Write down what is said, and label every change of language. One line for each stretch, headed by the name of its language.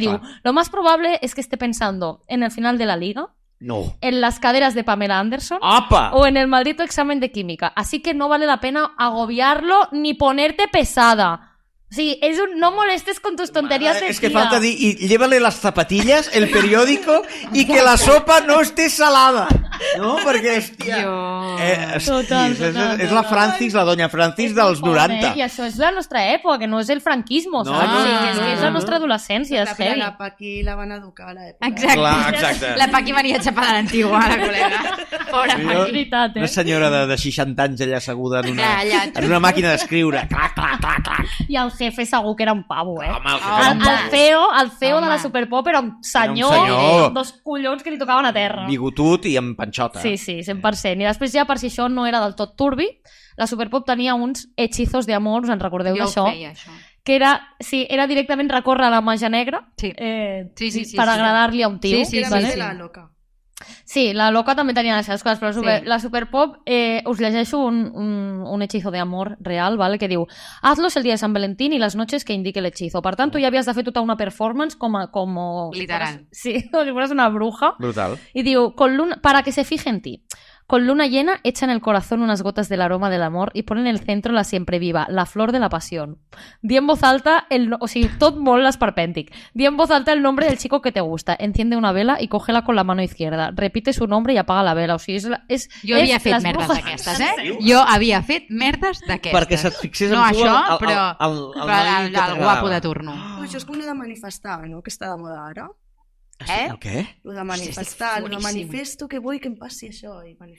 Spanish: Diu, lo más probable es que esté pensando en el final de la liga, en las caderas de Pamela Anderson o en el maldito examen de química. Así que no vale la pena agobiarlo ni ponerte pesada. Sí, no molestes con tus tonterías de tía. Es que
Catalan: falta dir,
Spanish: y llévale las zapatillas, el periódico y que la sopa no esté salada.
Catalan: No? Perquè, hòstia... Total. És la Francis, la doña Francis dels 90. I això és la nostra època, que no és el franquismo, saps? És la nostra adolescència, és heavy. La Paqui la van educar a l'època. Exacte. La Paqui venia xapada a l'antigua, la col·lega. Pobra Paqui. Una senyora de 60 anys allà asseguda en una màquina d'escriure. Clac, clac, clac, clac. I el jefe segur que era un pavo, El CEO de la Superpop era un senyor amb dos collons que li tocaven a terra. Bigotut i amb panxota. Sí, 100%. I després ja, per si això no era del tot turbi, la Superpop tenia uns hechizos de amor, us en recordeu d'això? Jo feia, això. Que era directament recórrer a la màgia negra per agradar-li a un tio. Sí, la loca. Sí, la loca també tenia les seves coses, però la Superpop, us llegeixo un hechizo de amor real, ¿vale?
Spanish: Que diu, hazlos el día de San Valentín y las noches que indique el hechizo.
Catalan: Per tant, tu ja havies de fer tota una performance como literal.
Spanish: Sí, como si fueras una bruja.
Catalan: Brutal.
Spanish: Y diu, para que se fije en ti. Con luna llena echan en el corazón unas gotas del aroma del amor y ponen en el centro la siempre viva, la flor de la pasión. Di en voz alta,
Catalan: o sigui, tot molt esperpèntic.
Spanish: Di en voz alta el nombre del chico que te gusta, enciende una vela y cógela con la mano izquierda, repite su nombre y apaga la vela.
Catalan: O sigui, jo havia fet merdes d'aquestes, Jo havia fet merdes d'aquestes. Perquè se't fixés en no tu això, però el guapo de turno. Això és com el de manifestar, no? Que està de moda ara. El què? El de manifestar, el de manifesto que vull que em passi això. I